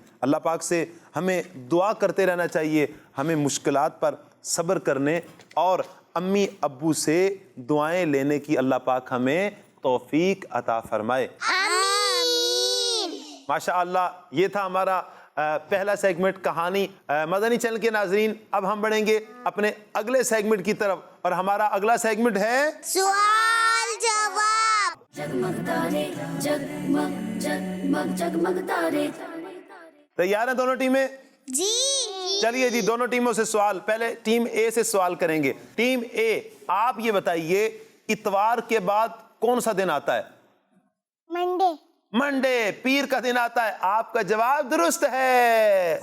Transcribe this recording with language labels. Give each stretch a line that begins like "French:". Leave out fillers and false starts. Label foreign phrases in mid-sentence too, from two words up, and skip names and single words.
Urdu: اللہ پاک سے ہمیں دعا کرتے رہنا چاہیے، ہمیں مشکلات پر صبر کرنے اور امی ابو سے دعائیں لینے کی اللہ پاک ہمیں توفیق عطا فرمائے۔ آمین۔ ماشاءاللہ یہ تھا ہمارا پہلا سیگمنٹ کہانی۔ مدنی چینل کے ناظرین، اب ہم بڑھیں گے اپنے اگلے سیگمنٹ کی طرف، اور ہمارا اگلا سیگمنٹ ہے سوال جواب۔ جگمگ تارے جگمگ جگمگ جگمگ تارے. تیار ہیں دونوں ٹیمیں؟ جی۔ چلیے جی، دونوں ٹیموں سے سوال۔ پہلے ٹیم اے سے سوال کریں گے۔ ٹیم اے، آپ یہ بتائیے اتوار کے بعد کون سا دن آتا ہے؟ منڈے۔ منڈے، پیر کا دن آتا ہے۔ آپ کا جواب درست ہے۔